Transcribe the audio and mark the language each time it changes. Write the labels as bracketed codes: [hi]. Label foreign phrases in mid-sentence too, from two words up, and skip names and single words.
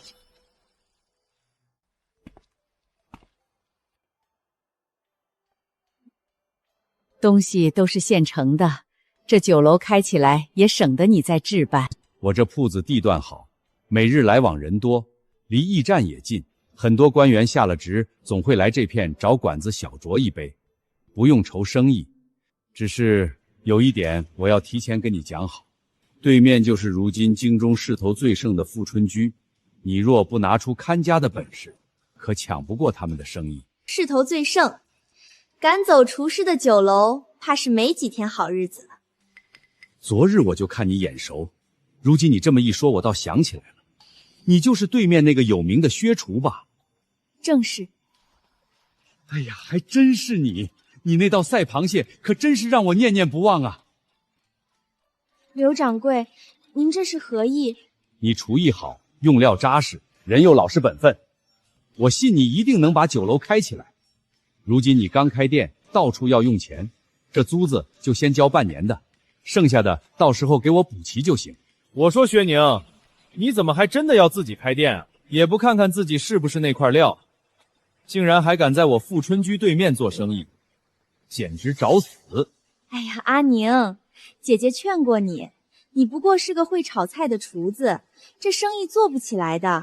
[zh] 東西都是現成的，這酒樓開起來也省得你再置辦。我這鋪子地段好，每日來往人多，離驛站也近，很多官員下了職總會來這片找館子小酌一杯，不用愁生意。只是有一點我要提前跟你講好，對面就是如今京中勢頭最盛的富春居， 你若不拿出看家的本事，可搶不過他們的生意。势头最盛，趕走廚師的酒樓，怕是沒幾天好日子了。昨日我就看你眼熟，如今你這麼一說，我倒想起來了，你就是對面那個有名的薛廚吧？正是。哎呀，還真是你！你那道赛螃蟹可真是讓我念念不忘啊！刘掌櫃，您這是何意？你廚藝好，用料扎實，人又老實本分，我信你一定能把酒樓開起來。如今你剛開店，到處要用錢，這租子就先交半年的，剩下的到時候給我補齊就行。我說薛寧，你怎麼還真的要自己開店啊？也不看看自己是不是那塊料，竟然還敢在我富春居对面做生意，簡直找死！哎呀，阿寧，姐姐勸過你，你不過是個會炒菜的廚子，這生意做不起來的。